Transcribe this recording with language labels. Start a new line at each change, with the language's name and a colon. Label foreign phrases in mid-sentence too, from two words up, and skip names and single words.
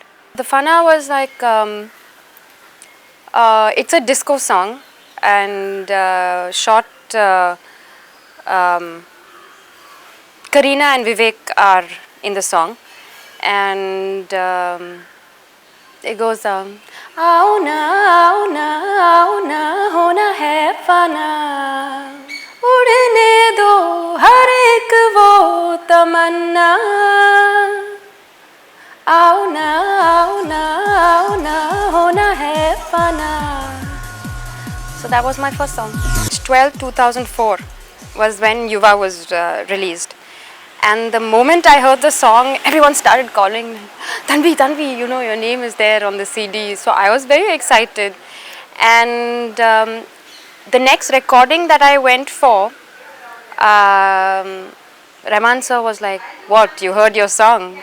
English: The Fana was like, it's a disco song, and short, Kareena and Vivek are in the song, and it goes,
Hindi: आओ ना, होना है फ़ना, उड़ने दो हर एक वो तमन्ना. आओ ना, होना है फ़ना.
English: So that was my first song. 2004 was when Yuva was released. And the moment I heard the song, everyone started calling me, Tanvi, your name is there on the CD. So I was very excited. And the next recording that I went for, Rahman sir was like, what, you heard your song?